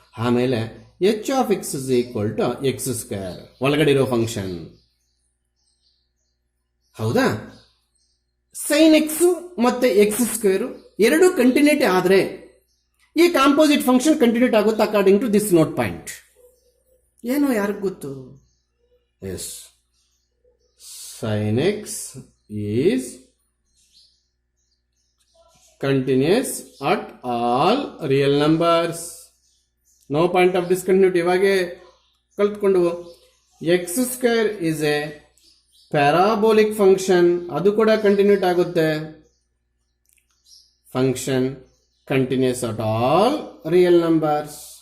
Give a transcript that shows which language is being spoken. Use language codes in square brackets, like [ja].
[kn] ಆಮೇಲೆ [en] h of x is equal to x square, [kn] ಒಳಗಡೆ ಇರೋ [en] Function. [kn] ಹೌದಾ? ಸೈನ್ ಎಕ್ಸ್ ಮತ್ತೆ ಎಕ್ಸ್ ಸ್ಕ್ವೇರ್ ಎರಡು ಕಂಟಿನ್ಯೂಟಿ ಆದ್ರೆ ಈ ಕಾಂಪೋಸಿಟ್ ಫಂಕ್ಷನ್ ಕಂಟಿನ್ಯೂಟ್ ಆಗುತ್ತೆ [en] According to this note point. [kn] ಏನೋ ಯಾರಿಗ್ ಗೊತ್ತು? [en] Yes, sin x is continuous at all real numbers. No point of discontinuity. [kn] ಇವಾಗೆ ಕಲ್ತ್ಕೊಂಡು [en] x square is a parabolic function, [kn] ಅದು ಕೂಡ ಕಂಟಿನ್ಯೂಟ್ ಆಗುತ್ತೆ. [en] Function continuous at all real numbers.